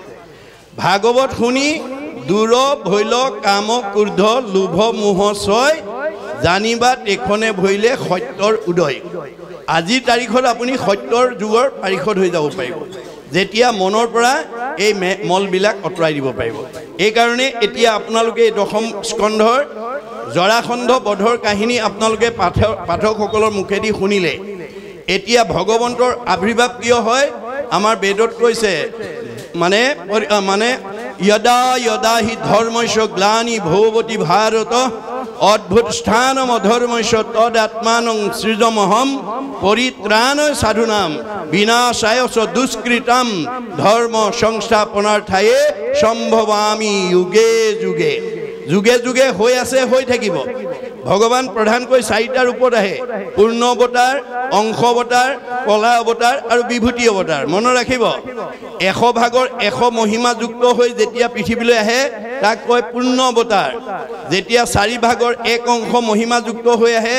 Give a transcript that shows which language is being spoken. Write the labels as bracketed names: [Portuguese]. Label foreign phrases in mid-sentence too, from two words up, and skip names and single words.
[Assamese] ভাগৱত শুনি দূৰ ভৈল কাম ক্ৰোধ লোভ মোহ ছয় জানিবা তেখনে ভৈলে সত্যৰ উদয় আজিৰ তাৰিখত আপুনি সত্যৰ যুগৰ পাৰিষদ হৈ যাব পাৰিব যেতিয়া মনৰ পৰা এই মলবিলাক আঁতৰাই দিব পাৰিব এইকাৰণে এতিয়া আপোনালোকে দশম স্কন্ধৰ জৰাসন্ধ বধৰ কাহিনী আপোনালোকে পাঠকসকলৰ মুখেদি শুনিলে এতিয়া ভগৱন্তৰ আবিৰ্ভাৱ কিয় হয় আমাৰ বেদত কৈছে [Sanskrit] মানে यदा यदा हि धर्मस्य ग्लानि भवति भारत अद्भुत स्थानम अधर्मस्य तदात्मानं सृजमहं परित्राणय साधुनां विनाशाय च दुष्कृतां धर्म संस्थापनार्थाय सम्भवामि युगे युगे [Assamese] যুগে যুগে হৈ আছে হৈ থাকিব ভগৱান প্ৰধানকৈ 4টা ৰূপত আহে পূৰ্ণ অৱতাৰ অংশ অৱতাৰ কলা অৱতাৰ আৰু বিভূতি অৱতাৰ মনত ৰাখিব 100 ভাগৰ 100 মহিমা যুক্ত হৈ যেতিয়া পৃথিৱীলৈ আহে তাক কয় পূৰ্ণ অৱতাৰ যেতিয়া 4 ভাগৰ 1 অংশ মহিমা যুক্ত হৈ আহে